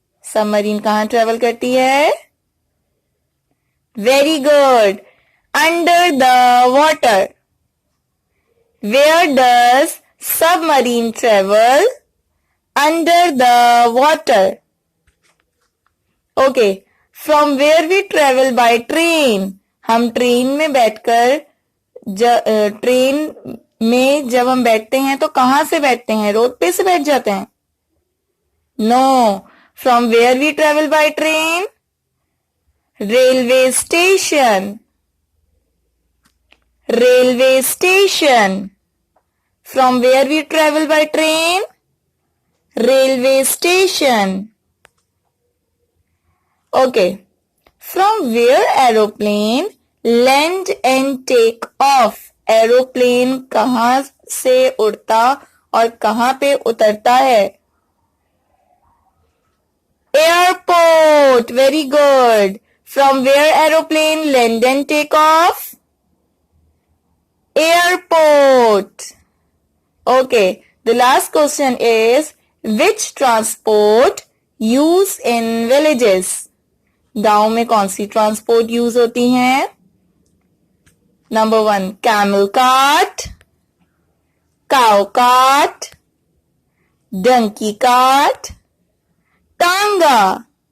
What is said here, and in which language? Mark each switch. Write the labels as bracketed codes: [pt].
[en] Submarine [ur] کہاں [en] travel [ur] کرتی ہے؟ [en] Very good. Under the water. Where does submarine travel? Under the water. Okay. From where we travel by train. [ur] ہم train میں بیٹھ کر train میں جب ہم بیٹھتے ہیں تو کہاں سے بیٹھتے ہیں؟ روڈ پہ سے بیٹھ جاتے ہیں؟ [en] No. From where we travel by train? Railway station. Railway station. From where we travel by train? Railway station. Okay. From where aeroplane land and take off? [ur] Aeroplane کہاں سے اڑتا اور کہاں پہ اترتا ہے؟ Airport. [en] Very good. From where aeroplane land and take off? Airport. Okay. The last question is, which transport use in villages? [ur] گاؤں میں کون سی ٹرانسپورٹ یوز ہوتی ہیں؟ [en] Number 1, camel cart, cow cart, donkey cart, tanga.